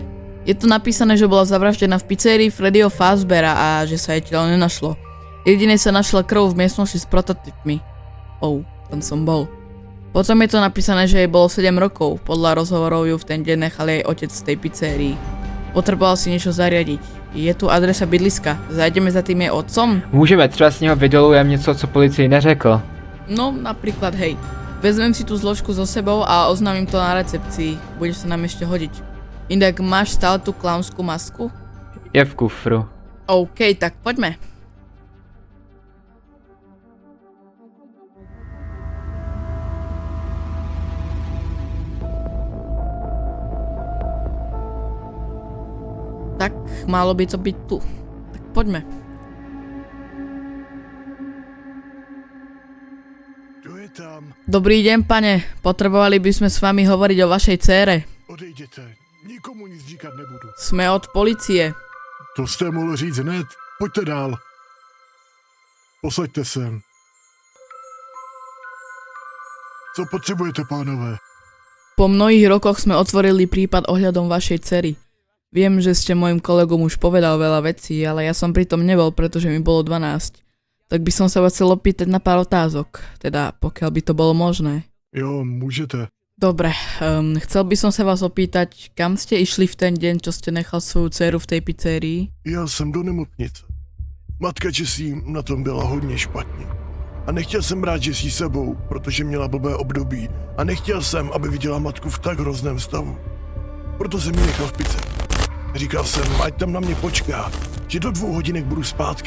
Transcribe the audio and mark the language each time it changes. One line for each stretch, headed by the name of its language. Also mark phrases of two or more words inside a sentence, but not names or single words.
Slovak: Je tu napísané, že bola zavraždená v pizzerii Freddyho Fazbeara a že sa jej telo nenašlo. Jedine sa našla krv v miestnosti s prototypmi. Tam som bol. Potom je to napísané, že jej bolo 7 rokov. Podľa rozhovorov ju v ten deň nechal jej otec z tej pizzerii. Potreboval si niečo zariadiť. Je tu adresa bydliska. Zajdeme za tým jej otcom?
Czech: Můžeme, třeba z něho vydolujem něco, co policii neřekl.
Slovak: No, napríklad, hej. Vezmem si tú zložku so sebou a oznámim to na recepcii. Bude sa nám ešte hodiť. Inak máš stále tú klaunskú masku?
Czech: Je v kufru.
Slovak: OK, tak poďme. Tak, malo by to byť tu. Tak poďme.
Czech: Kdo je tam?
Slovak: Dobrý deň, pane. Potrebovali by sme s vami hovoriť o vašej dcére.
Czech: Odejděte. Nikomu nic říkat nebudu.
Slovak: Sme od policie.
Czech: To jste mohl říct hned. Pojďte dál. Posaďte sem. Co potřebujete, pánové?
Slovak: Po mnohých rokoch sme otvorili prípad ohľadom vašej dcery. Viem, že ste mojim kolegom už povedal veľa vecí, ale ja som pritom nebol, pretože mi bolo 12. Tak by som sa vás chcel opýtať na pár otázok, teda pokiaľ by to bolo možné.
Czech: Jo, můžete.
Slovak: Dobre, chcel by som sa vás opýtať, kam ste išli v ten deň, čo ste nechal svoju dceru v tej pizzerii?
Czech: Já jsem do nemocnice. Matka Jessie na tom byla hodně špatně. A nechtěl jsem brát Jessie sebou, protože měla blbé období. A nechtěl jsem, aby viděla matku v tak hrozném stavu. Proto jsem ji nechal v pizzerii. Říkal jsem, ať tam na mě počká, že do 2 hodinek budu zpátky.